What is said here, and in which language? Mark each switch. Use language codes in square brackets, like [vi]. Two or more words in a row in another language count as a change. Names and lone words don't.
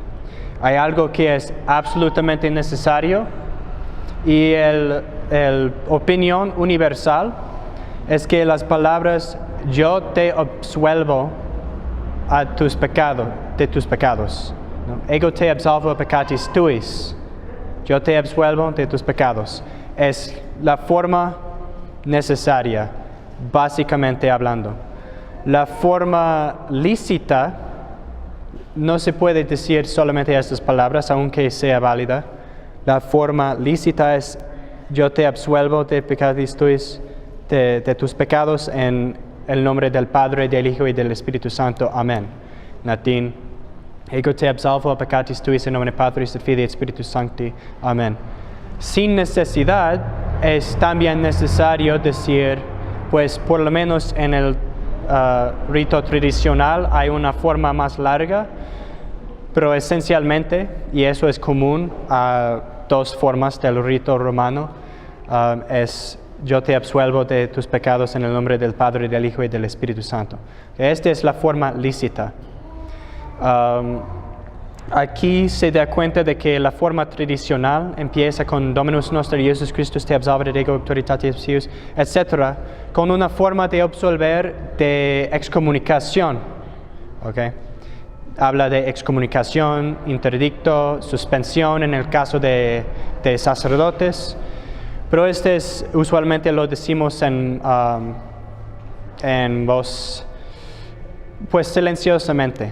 [es] Hay algo que es absolutamente necesario y el opinión universal es que las palabras yo te absuelvo de tus pecados, ¿no? [la] Ego te absolvo peccatis tuis. [es] Yo te absuelvo de tus pecados. Es la forma necesaria, básicamente hablando. La forma lícita no se puede decir solamente estas palabras, aunque sea válida. La forma lícita es yo te absuelvo de [la] peccatis tuis, [es] de tus pecados en el nombre del Padre, del Hijo y del Espíritu Santo. Amén. Latín. [la] Ego te absolvo peccatis tuis in nomine Patris et Filii et Spiritus Sancti. [es] Amén. Sin necesidad, es también necesario decir, pues por lo menos en el rito tradicional hay una forma más larga, pero esencialmente, y eso es común a dos formas del rito romano, es yo te absuelvo de tus pecados en el nombre del Padre, del Hijo y del Espíritu Santo. Esta es la forma lícita. Aquí se da cuenta de que la forma tradicional empieza con [la] Dominus Noster Jesus Christus te absolvere de ego auctoritatis psius, [es] etc., con una forma de absolver de excomunicación. ¿Okay? Habla de excomunicación, interdicto, suspensión en el caso de sacerdotes, pero usualmente lo decimos en voz, pues silenciosamente.